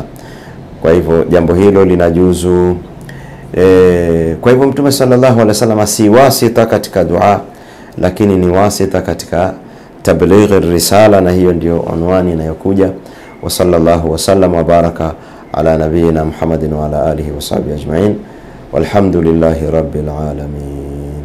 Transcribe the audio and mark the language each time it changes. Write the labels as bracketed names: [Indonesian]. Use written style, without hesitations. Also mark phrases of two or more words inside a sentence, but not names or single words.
[Swahili] Kwa hivyo jambo hilo linajuzu. Kwa hivyo Mtume [Arabic] صلى الله عليه وسلم [Swahili] si wasita katika dua, lakini ni wasita katika [Arabic] تبليغ الرسالة, [Swahili] na hiyo ndio unwani inayokuja. [Arabic] وصلى الله وسلم وبارك على نبينا محمد وعلى آله وصحبه أجمعين، والحمد لله رب العالمين.